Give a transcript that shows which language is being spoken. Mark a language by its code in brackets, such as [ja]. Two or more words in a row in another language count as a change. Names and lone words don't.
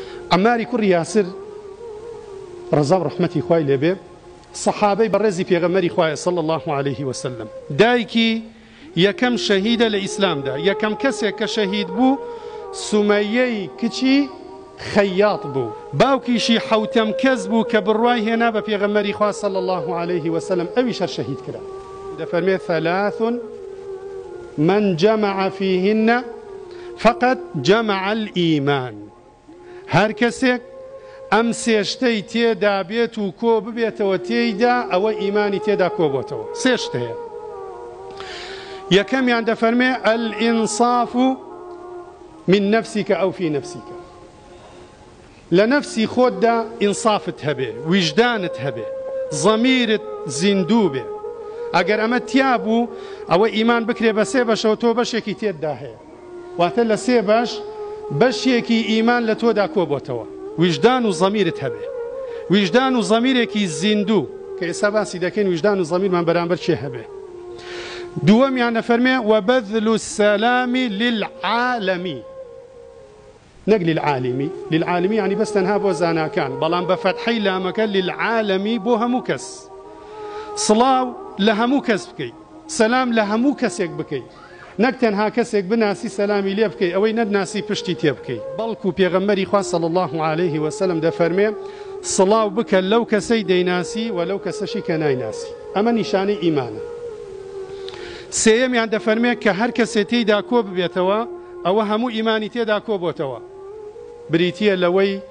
[ckb] عماری کوڕی یاسر ڕەزا و ڕەحمەتی خوای لێبێ سەحابەی بەڕێزی پێغەمبەری خوایە [ar] صلی الله عليه وسلم [ckb] دایکی یەکەم شەهیدە لە ئیسلامدا یەکەم کەسێک کە شەهید بوو سومەیەی کچی خەیاط بوو باوکیشی حەوتەم کەس بوو کە بڕوای هێنا بە پێغەمبەری خوا [ar] صلی الله عليه وسلم [ckb] ئەویش هەر شەهید کرا دەفەرمێ ثلاث [ar] من جمع فيهن فقد جمع الإيمان [ckb] هەر کەسێک ئەم سێشتەی تێدا بێت و کۆ ببێتەوە تێیدا ئەوە ئیمانی تێدا کۆ بۆتەوە سێ شت هەیە یەکەمیان دەفەرمێ الئینصاف [ar] من نفسك أو في نفسك [ckb] لە نەفسی خۆتدا ئینصافت هەبێ ویژدانت هەبێ زەمیرت زیندوو بێ ئەگەر ئەمە تیا بوو ئەوە ئیمان بکرێ بە سێ بەشەوە تۆ بەشێکی تێتدا هەیە واتە لە سێ بەش بەشێکی ئیمان لە تۆدا کۆ بۆتەوە وجدان و زەمیرت هەبێ وجدان و زەمیرێکی زیندوو کە ئێستا باسی دەکەین وجدان و زەمیرمان بەرامبەر چێ هەبێ دووەمیان دەفەرمێ [ar] وبذل السلام للعالم [ckb] نەک للعالمی للعالمی یعنی بەس تەنها بۆ زاناکان بەڵام بە فەتحەی لامەکە للعالمی بۆ هەموو کەس سڵاو لە هەموو کەس بکەیت سەلام لە هەموو کەسێک بکەیت نەک تەنها کەسێک بناسی سەلامی لێ بکەیت ئەوەی نەدناسی پشتی تێ بکەیت بەڵکو پێغەمبەری خوا [ar] صلی الله عليه وسلم [ckb] دەفەرمێ سڵاو بکە لەو کەسەی دەیناسی و لەو کەسەشی کە نایناسی ئەمە نیشانەی ئیمانە سێیەمیان دەفەرمێ کە هەر کەسێ تێیدا کۆ ببێتەوە ئەوە هەموو ئیمانی تێدا کۆ بۆتەوە بریتیە لەوەی